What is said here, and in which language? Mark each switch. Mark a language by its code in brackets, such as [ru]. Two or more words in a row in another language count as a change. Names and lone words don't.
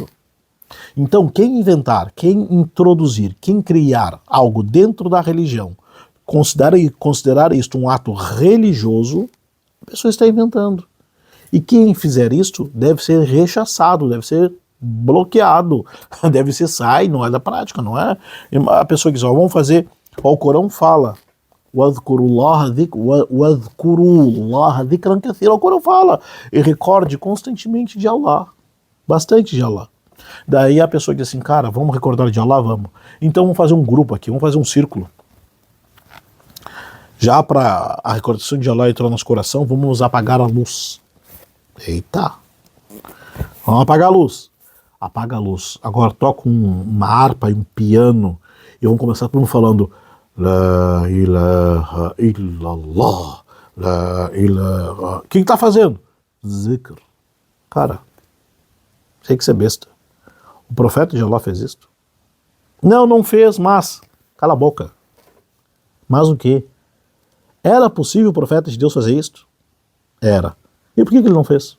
[pt] Então, quem inventar, quem introduzir, quem criar algo dentro da religião, considerar isto um ato religioso, a pessoa está inventando. E quem fizer isto deve ser rechaçado, deve ser bloqueado, deve ser não é da prática, não é? A pessoa diz, vamos fazer, o Corão fala, [ar] واذكروا الله ذكرا كثيرا, [pt] o Corão fala, e recorde constantemente de Allah, bastante de Allah. Daí a pessoa diz assim, cara, vamos recordar de Allah, vamos. Então vamos fazer um grupo aqui, vamos fazer um círculo. Já para a recordação de Allah entrar no nosso coração, vamos apagar a luz. Eita! Vamos apagar a luz. Apaga a luz. Agora toca uma harpa e um piano e vamos começar todo mundo falando [ar] لا إله إلا الله، لا إله... [pt] O que tá fazendo? Zikr. Cara, sei que você é besta. O profeta de Allah fez isso? Não fez, mas... Cala a boca. Mas o quê? Era possível o profeta de Deus fazer isso? Era. E por que ele não fez?